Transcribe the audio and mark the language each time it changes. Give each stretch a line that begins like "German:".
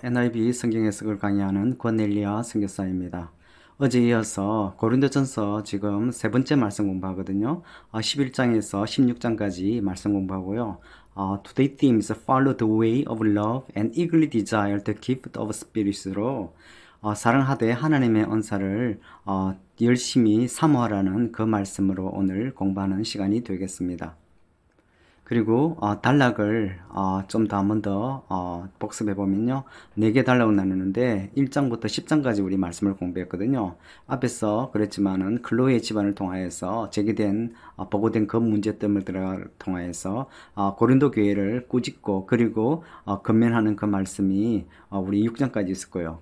Korean: NIV 성경 해석을 강의하는 권넬리아 선교사입니다. 어제 이어서 고린도전서 지금 세 번째 말씀 공부하거든요. 11장에서 16장까지 말씀 공부하고요.
English: Today theme is follow the way of love and eagerly desire the gift of spirit으로
Korean: 사랑하되 하나님의 언사를 열심히 사모하라는 그 말씀으로 오늘 공부하는 시간이 되겠습니다. 그리고 단락을 좀 더 한 번 더 복습해 보면요. 4개 단락을 나누는데 1장부터 10장까지 우리 말씀을 공부했거든요. 앞에서 그랬지만은 클로의 집안을 통하여서 제기된 보고된 그 문제점을 통하여서 고린도 교회를 꾸짖고 그리고 건면하는 그 말씀이 우리 6장까지 있을 거예요.